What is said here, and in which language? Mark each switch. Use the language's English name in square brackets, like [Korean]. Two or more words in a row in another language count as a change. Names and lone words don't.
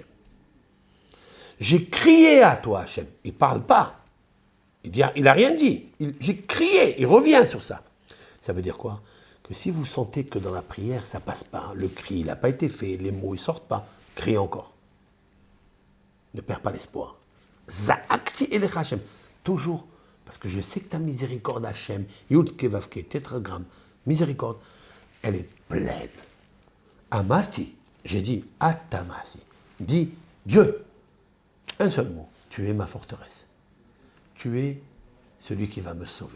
[French] J'ai crié à toi, Hashem. Il ne parle pas. Il n'a rien dit. J'ai crié. Il revient sur ça. Ça veut dire quoi? Que si vous sentez que dans la prière, ça ne passe pas, le cri, il n'a pas été fait, les mots, ils ne sortent pas, criez encore. Ne perds pas l'espoir. [Hebrew] זעקתי אליך השם. [French] Toujours, parce que je sais que ta miséricorde, Hashem, Yud Kevavke, tétragramme, miséricorde, elle est pleine. Amarti, j'ai dit, Atamasi. Dis, Dieu, un seul mot, tu es ma forteresse. Tu es celui qui va me sauver.